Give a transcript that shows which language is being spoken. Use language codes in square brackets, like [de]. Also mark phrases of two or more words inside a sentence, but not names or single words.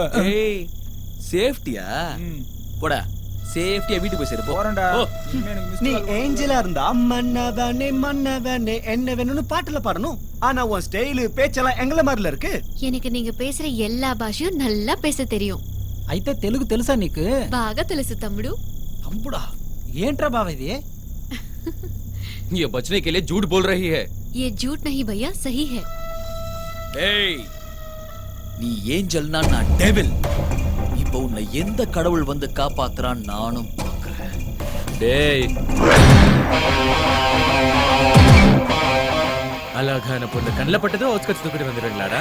[ta] ஏய், சேஃப்டியா? போடா, சேஃப்டியா வீட்டுக்கு போய் சேரு. போறேன்டா. நீ ஏஞ்சலா இருந்தா மன்னவனே என்ன வேணும்னு பாட்டுல பாடணும். ஆனா உன் ஸ்டைலு பேச்செல்லாம் எங்கள மாதிரில இருக்கு. எனக்கு நீங்க பேசுற எல்லா பாஷையும் நல்லா பேச தெரியும். [te] అయితే తెలుగు తెలుసా నీకు? బాగా తెలుసు తమ్ముడు. तम्बुड़ा, ఏంట్రా బావ ఇది? [hi] ये बचने के लिए झूठ बोल रही है. ये झूठ नहीं भैया, सही है. [ta] ஏய், நீ ஏஞ்சல்னா நான் டெவில். இப்போ உன்னை எந்த கடவுள் வந்து காப்பாத்துறான் நானும் பார்க்கறேன். டேய், அழகான பொண்ணு கண்ணில் பட்டதோ ஒத்துக்கச்சு தூக்கிட்டு வந்துடுங்களாடா.